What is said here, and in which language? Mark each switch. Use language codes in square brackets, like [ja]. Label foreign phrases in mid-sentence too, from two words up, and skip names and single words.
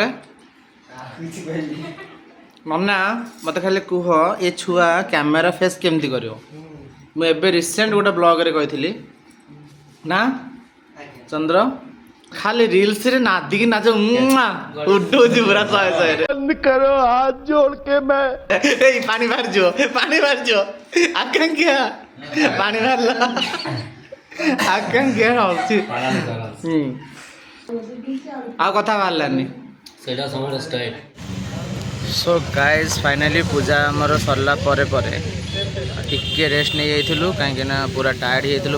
[or] ଆଉ କିଛି କହିଲି ନନା ମୋତେ ଖାଲି କୁହ ଏ ଛୁଆ [en] camera face [or] କେମିତି କରିବ? ମୁଁ ଏବେ ରିସେଣ୍ଟ ଗୋଟେ ବ୍ଲଗରେ କହିଥିଲି ନା ଚନ୍ଦ୍ର ଖାଲି ରିଲ୍ସରେ ନାଦିକି ନାଚ ଉଡଉଛି ପୁରା ଶହେ ଶହେରେ [hi] करो हाथ जोड़ के मैं [or] ଏଇ ପାଣି ବାହାରିଯିବ ଆକାଂକ୍ଷା ପାଣି ବାହାରିଲା ଆକାଂକ୍ଷା ହଉଛି ଆଉ କଥା ବାହାରିଲାନି। ସେଇଟା ସମସ୍ତ ଷ୍ଟାଇଲ। [en] So guys [or] ଫାଇନାଲି ପୂଜା ଆମର ସରିଲା ପରେ ଟିକେ ରେଷ୍ଟ ନେଇଯାଇଥିଲୁ କାହିଁକିନା ପୁରା ଟାୟାର୍ଡ଼ ହେଇଯାଇଥିଲୁ।